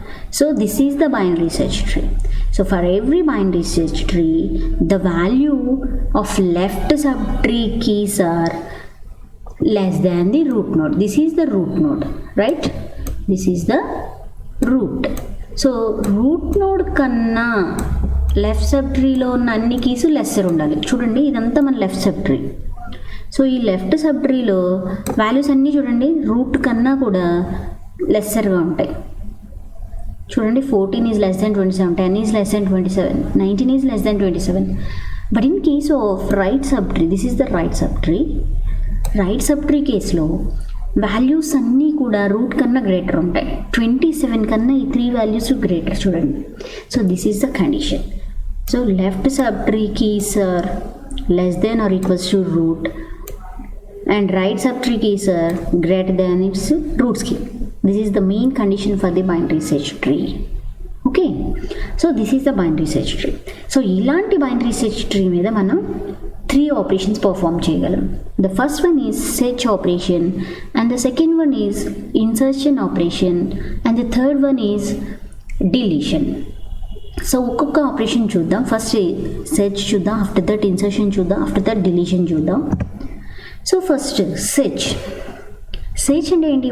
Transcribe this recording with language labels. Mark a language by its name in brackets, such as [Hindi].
[English] So this is the binary search tree. So for every binary search tree, the value of left subtree keys are less than the root node. This is the root node, right? This is the root. So root node [Telugu] kanna left subtree lo ఉన్న అన్ని keys lesser ఉండాలి. చూడండి ఇదంతా మన left subtree. So ఈ left సబ్ట్రీలో values అన్నీ చూడండి route కన్నా కూడా లెస్సర్గా ఉంటాయి. [English] చూడండి 14 is less than 27, 10 is less than 27, 19 is less than 27. But in case of right subtree, this is the right subtree. [Telugu] Right subtree కేసులో వాల్యూస్ అన్నీ కూడా రూట్ కన్నా గ్రేటర్ ఉంటాయి. 27 కన్నా ఈ 3 వాల్యూస్ గ్రేటర్ చూడండి. [English] So this is the condition. So left subtree keys are less than or equals to root and right subtree keys are greater than its roots key. This is the main condition for the binary search tree. Okay, so this is the binary search tree. [Telugu] So ఇలాంటి binary search tree మీద మనం 3 operations perform చేయగలం. [English] The first one is search operation and the second one is insertion operation and the third one is deletion. [Telugu] So ఒక్కొక్క operation చూద్దాం. First search చూద్దాం, after that insertion చూద్దాం, after that deletion చూద్దాం. So first search. Search అంటే ఏంటి?